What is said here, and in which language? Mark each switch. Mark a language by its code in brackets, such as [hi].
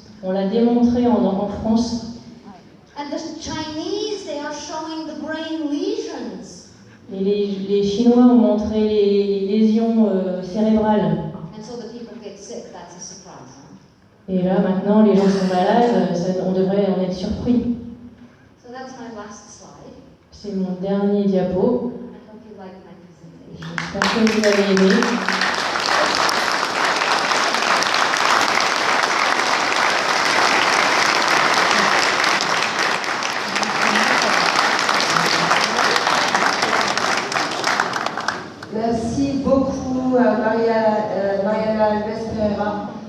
[fr] On l'a démontré en France. [en] And the Chinese, they are showing the brain lesions. [fr] Et les Chinois ont montré les lésions cérébrales. [en] And so the people get sick. That's a surprise. Huh? [fr] Et là, maintenant, les gens sont malades, on devrait en être surpris. [en] So that's my last slide. [fr] C'est mon dernier diapo. [en] I hope you like my presentation. [fr] J'espère que vous avez aimé. Merci beaucoup à Mariana Alves Pereira.